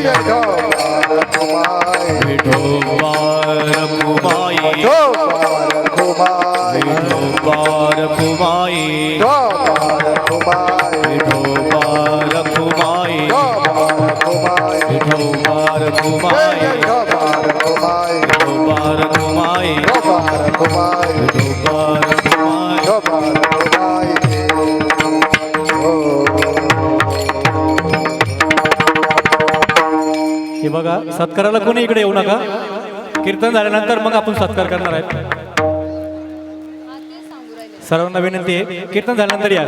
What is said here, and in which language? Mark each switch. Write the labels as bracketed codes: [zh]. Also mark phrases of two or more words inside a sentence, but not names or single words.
[mr] विठोबा रखुमाई, विठोबा रखुमाई, विठोबा रखुमाई, विठोबा रखुमाई, विठोबा रखुमाई, विठोबा रखुमाई. बघा सत्काराला कोणी इकडे येऊ नका. कीर्तन झाल्यानंतर मग आपण सत्कार करणार आहेत. सर्वांना विनंती आहे कीर्तन झाल्यानंतर या.